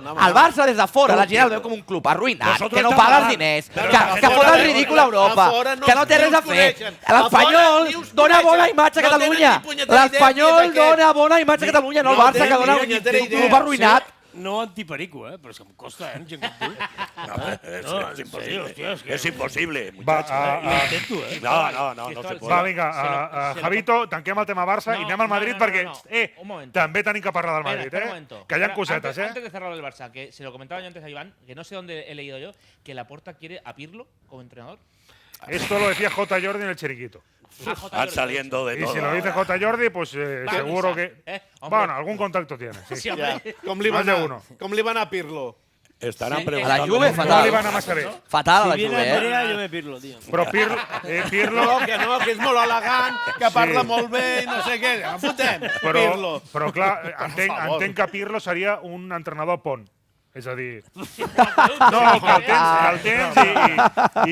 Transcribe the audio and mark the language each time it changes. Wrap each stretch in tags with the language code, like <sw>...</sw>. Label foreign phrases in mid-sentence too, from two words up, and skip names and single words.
<ca>El Barça des de fora, la gent el veu com un club arruïnat, que no paga els diners, que fot el ridícul a Europa, que no té res a fer. L'Espanyol dona bona imatge a Catalunya. L'Espanyol dona bona imatge a Catalunya, no el Barça, que dona un club arruïnat. No antiperico, però és que em costa, gent com tu.</ca> <es>Es imposible. Es imposible.</es> <ca>Va,</ca> <es>No se puede.</es> <ca>va, vinga, Javito, tanquem el tema Barça i anem al Madrid perquè també tenim que parlar del Madrid, que hi ha cosetes,</ca> <es>Antes de cerrar el Barça, que se lo comentaba yo antes a Iván, que no sé dónde he leído yo, que Laporta quiere a Pirlo como entrenador. Esto lo decía J. Jordi en el Chiringuito. Van saliendo de todo. Y si lo dice J. Jordi, pues seguro que... Bueno, algún contacto tiene. Sí.</es> <ca>Com li va anar a Pirlo?</ca> <es>Estarán</es> <ca>A</ca> <es>preguntando.</es> <ca>la Juve, No li fatal. va anar massa bé. Fatal a la</ca> <es>Si viene</es> <ca>Juve,</ca> <es>Andrea, yo me Pirlo, tío.</es> <ca>Però Pirlo... Que és molt elegant, que parla molt bé i no sé què. Fotem, Pirlo. Però clar, entenc que Pirlo seria un entrenador pont. És a dir... No, que el tens i...</ca>